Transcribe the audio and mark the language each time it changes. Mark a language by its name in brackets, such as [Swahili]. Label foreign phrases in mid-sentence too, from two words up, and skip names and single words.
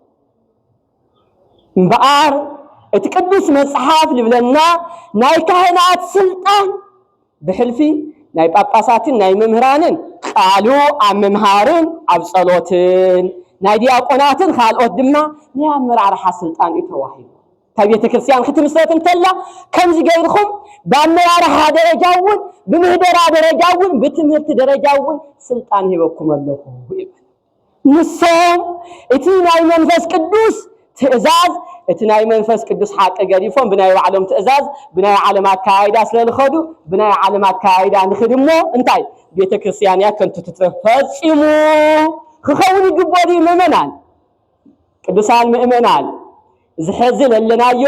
[Tigrinya] እምበኣር እቲ ቅዱስ መጽሐፍ ልብለና ናይ ካህናት ስልጣን ብሕልፊ ናይ ጳጳሳትን ናይ መምህራንን ቃሉ ኣብ መምሃርን ኣብ ጸሎትን ናይ ዲያቆናትን ካልኦት ድማ ናይ አመራርሓ ስልጣን ይተዋሂቡ ታቤተ ክርስቲያን ክትምሰረት እንተላ ከምዚ ገይርኹም በአመራርሓ ደረጃውን በምህደራ ደረጃውን በትምህርት ደረጃውን ስልጣን ይበኩም ኣለኹ ንሶም እቲ ናይ መንፈስ ቅዱስ ትእዛዝ እቲ ናይ መንፈስ ቅዱስ ሓቂ ገዲፎም ብናይ ባዕሎም ትእዛዝ ብናይ ዓለም አካይዳ ስለልኸዱ ብናይ ዓለም አካይዳ ንኽድሞ እንታይ ቤተ ክርስቲያን ያ ከንቱ ትፈጽሙ ክኸውን ይግባእ ምእመናን ቅዱሳን ምእመናን ዝሕዝን ለናዮ